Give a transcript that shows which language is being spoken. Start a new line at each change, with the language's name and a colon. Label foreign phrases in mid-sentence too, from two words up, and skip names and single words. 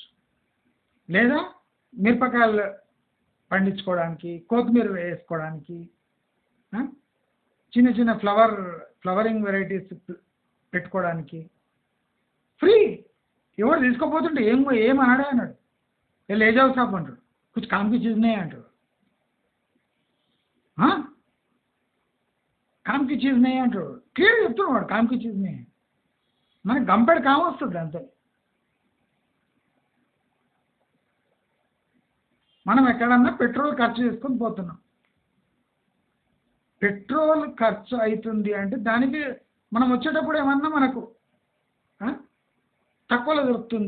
Telugu: లేదా మిరపకాయలు పండించుకోవడానికి, కొత్తిమీర వేసుకోవడానికి, చిన్న చిన్న ఫ్లవరింగ్ వెరైటీస్ పెట్టుకోవడానికి ఫ్రీ. ఎవరు తీసుకోపోతుంటే ఏమన్నాడే అన్నాడు,
Hindi: ले जाओ साहब అంటాడు, कुछ काम की चीज़ नहीं అంటాడు. काम की चीज़ नहीं
Telugu: అంటాడు, క్లియర్ చెప్తున్నాడు
Hindi: काम की चीज़ नहीं.
Telugu: మనకి గంపెడు కామ వస్తుంది అంతే. మనం ఎక్కడన్నా పెట్రోల్ ఖర్చు చేసుకొని పోతున్నాం. పెట్రోల్ ఖర్చు అవుతుంది అంటే దానికి మనం వచ్చేటప్పుడు ఏమన్నా మనకు తక్కువలో దొరుకుతుంది.